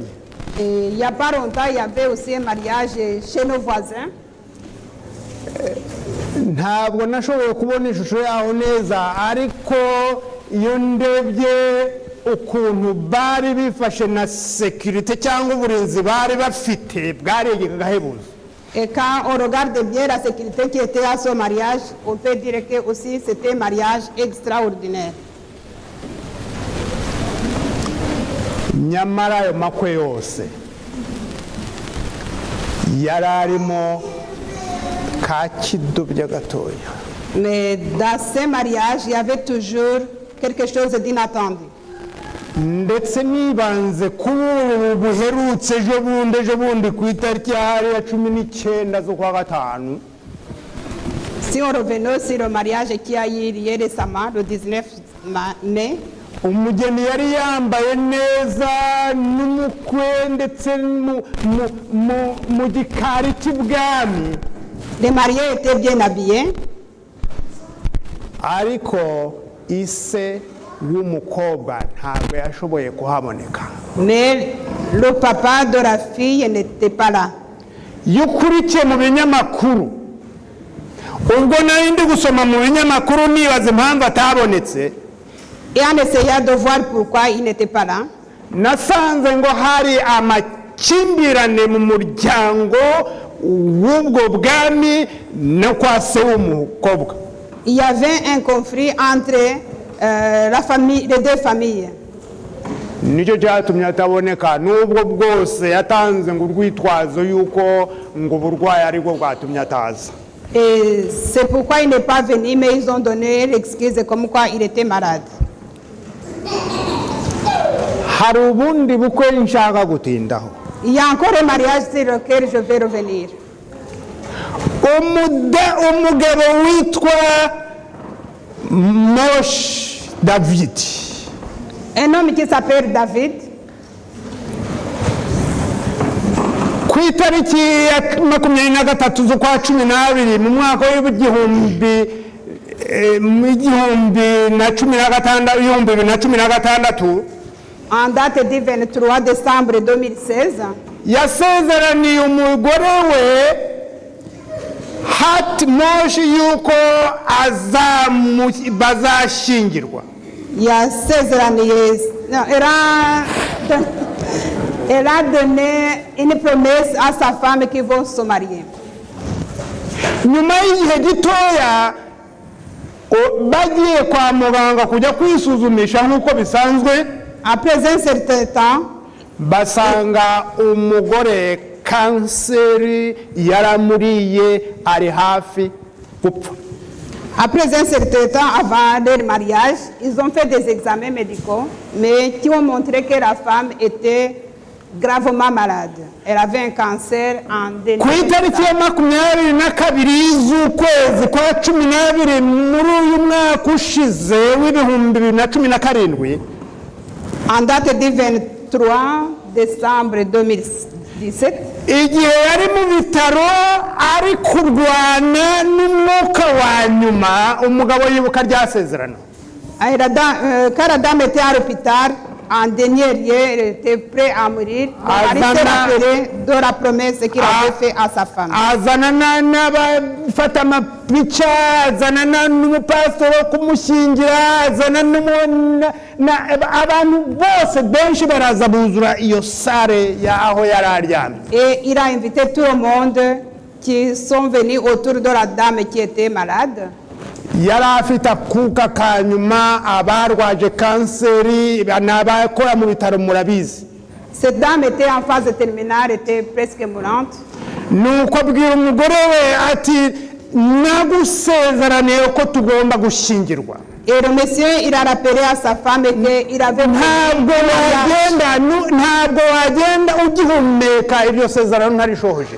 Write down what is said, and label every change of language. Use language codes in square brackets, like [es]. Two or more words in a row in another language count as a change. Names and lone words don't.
[fr] Et il n'y a pas longtemps, il y avait aussi un mariage chez nos voisins. [rw] ntabwo nashoboye kubona ishusho yaho neza, ariko iyo ndebye ukuntu bari bifashe na sekirite cyangwa uburinzi bari bafite bwaregeka gahebuzo. [fr] Et quand on regarde bien la sécurité qui était à ce mariage, on peut dire que aussi c'était un mariage extraordinaire. [rw] nyamara ayo makwe yose yari arimo ka kidobya gatoya. [fr] Mais dans ce mariage, il y avait toujours quelque chose d'inattendu. [rw] ndetse nibanze kuri ubu buherutse ejo bundi ku itariki ya 19 z'ukwa gatanu. [fr] Si on revenait sur le mariage qui a eu lieu récemment, le 19 mai, [rw] umugeni yari yambaye neza n'umukwe ndetse mu gikari cy'ubwami. [fr] les mariés étaient bien habillés. [rw] ariko ise w'umukobwa ntabwo yashoboye kuhaboneka. [fr] Mais le papa de la fille n'était pas là. [rw] iyo ukurikiye mu binyamakuru, ubwo nari ndi gusoma mu binyamakuru nibaza impamvu atabonetse, [fr] Et en essayant de voir pourquoi il n'était pas là, [rw] nasanze ngo hari amakimbirane mu muryango w'ubwo bwami no kwa se w'umukobwa. [fr] il y avait un conflit entre les deux familles. [rw] nicyo cyatumye ataboneka, n'ubwo bwose yatanze ngo urwitwazo yuko ngo uburwayi ari bwo bwatumye ataza. [fr] Et c'est pourquoi il n'est pas venu, mais ils ont donné l'excuse comme quoi il était malade. [rw] hari ubundi bukwe nshaka gutindaho. [fr] Il y a encore un mariage sur lequel je vais revenir. [rw] umugabo witwa Mosh David, [fr] Un homme qui s'appelle David, [rw] ku itariki ya 23 z'ukwa 12 mu mwaka w'2016, [fr] en date du 23 décembre 2016, [rw] yasezeraniye umugore we Hat Mosh yuko bazashyingirwa. [fr] il y a 16 années, elle a donné une promesse à sa femme qu'ils vont se marier. [rw] nyuma y'igihe gitoya bagiye kwa muganga kujya kwisuzumisha nk'uko bisanzwe, [fr] Après un certain temps, [rw] basanga umugore kanseri yaramuriye ari hafi gupfa. [fr] après un certain temps avant leur mariage, ils ont fait des examens médicaux, mais qui ont montré que la femme était gravement malade. Elle avait un cancer en [rw] ku itariki ya 22 z'ukwezi kwa 12 muri uyu mwaka ushize w'ibihumbi 2017, [fr] en date du 23 décembre 2017, [rw] igihe yari mu bitaro ari kurwana n'umwuka wa nyuma, umugabo yibuka ryasezerano. [fr] quand la dame était à l'hôpital, en dernier lieu, elle était prête à mourir. Elle s'est rappelée de la promesse qu'il avait faite à sa femme. [rw] azanana n'abafata amapica, azanana n'umupasitoro wo kumushyingira, azanana abantu bose benshi baraza buzura iyo sare aho yari aryamye. [fr] Et il a invité tout le monde qui sont venus autour de la dame qui était malade. [rw] yari afite akuka ka nyuma, abarwaje kanseri n'abakora mu bitaro murabizi. [fr] Cette dame était en phase terminale, était presque mourante. [rw] Nuko abwira umugore we ati nagusezeraniye ko tugomba gushyingirwa. [fr] Et le monsieur, il a rappelé à sa femme qu'il avait [rw] ntabwo wagenda ugihumeka iryo sezerano ntarishohoje.